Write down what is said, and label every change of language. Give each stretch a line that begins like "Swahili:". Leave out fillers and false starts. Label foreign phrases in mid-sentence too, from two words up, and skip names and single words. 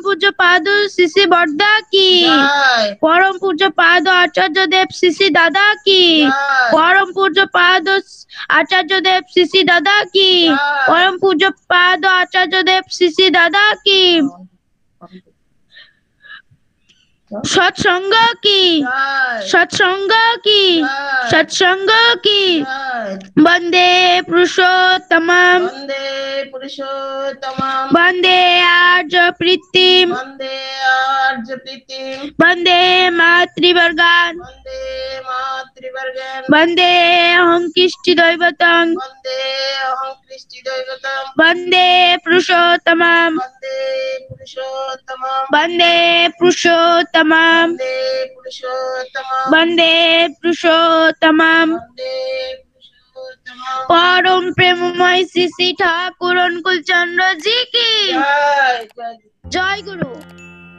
Bangla: পূজ্য পাদ শ্রী শ্রী বর্দা কি পরম পূজ্য পাদ আচার্য দেব শ্রী শ্রী দাদা কি পরম পূজ্য পাদ আচার্য দেব শ্রী শ্রী দাদা কি পরম পূজ্য পাদ আচার্য দেব শ্রী শ্রী দাদা কি সৎসঙ্গ কি সৎসঙ্গ কি সৎসঙ্গ কি
Sanskrit: বন্দে পুরুষোত্তমম, वन्दे पुरुषोत्तमम्, বন্দে আর্য প্রীতিম, वन्दे आर्यप्रीतिम्, বন্দে মাতৃবর্গান, वन्दे मातृवर्गन्, বন্দে অহং কৃষ্টি দৈবতং, वन्दे अहं कृष्टिदैवतम्, বন্দে পুরুষোত্তমম, वन्दे पुरुषोत्तमम्, বন্দে পুরুষোত্তমম, वन्दे पुरुषोत्तमम्, বন্দে পুরুষোত্তমম। वन्दे पुरुषोत्तमम्।
Bangla: পরম প্রেমময় শ্রী শ্রী ঠাকুর অনুকূল চন্দ্র জি কি
Hindi: जय जय
Bangla: জয় গুরু।